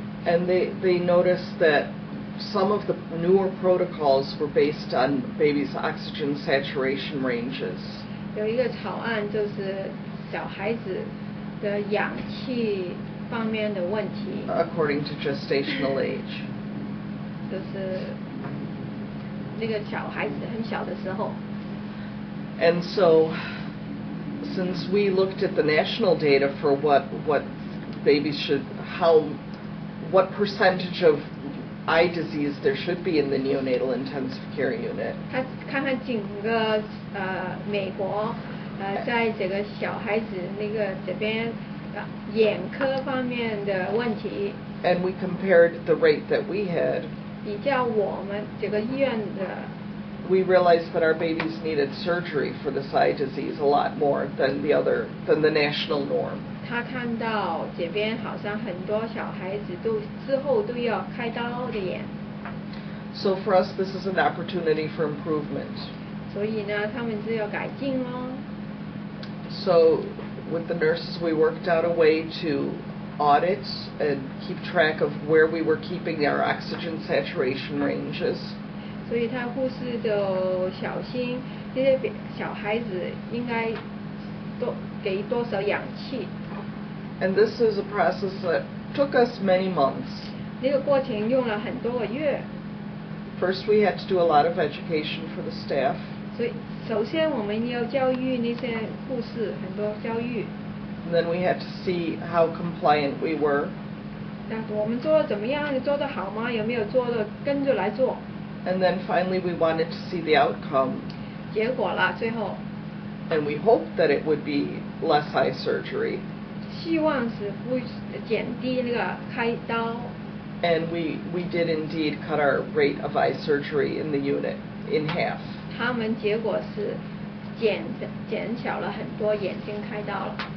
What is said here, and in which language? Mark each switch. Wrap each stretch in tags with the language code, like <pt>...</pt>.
<en>And they noticed that some of the newer protocols were based on babies' oxygen saturation ranges.</en> <zh>有一个草案就是小孩子的氧气方面的问题。</zh> <en>According to gestational age.</en> <zh>就是那个小孩子很小的时候。</zh> <en>And so since we looked at the national data for what babies should, what percentage of eye disease there should be in the neonatal intensive care unit.</en> <zh>他看看整个美国在这个小孩子那个这边眼科方面的问题。</zh> <en>And we compared the rate that we had.</en> <zh>比较我们这个医院的。</zh> <en>We realized that our babies needed surgery for this eye disease a lot more than the national norm.</en> <zh>他看到这边好像很多小孩子之后都要开刀的眼。</zh> <en>So for us, this is an opportunity for improvement.</en> <zh>所以呢，他们只有改进咯。</zh> <en>So with the nurses, we worked out a way to audit and keep track of where we were keeping our oxygen saturation ranges.</en> <zh>所以他护士就小心这些小孩子应该给多少氧气。</zh> <en>And this is a process that took us many months.</en> <zh>那个过程用了很多个月。</zh> <en>First, we had to do a lot of education for the staff.</en> <zh>所以首先我们要教育那些护士，很多教育。</zh> <en>And then we had to see how compliant we were.</en> <zh>我们做的怎么样？做得好吗？有没有做的跟着来做？</zh> <en>And then finally we wanted to see the outcome.</en> <zh>结果了，最后。</zh> <en>And we hoped that it would be less eye surgery.</en> <zh>希望是会减低那个开刀。</zh> <en>And we did indeed cut our rate of eye surgery in the unit in half.</en> <zh>他们结果是减小了很多眼睛开刀了。</zh>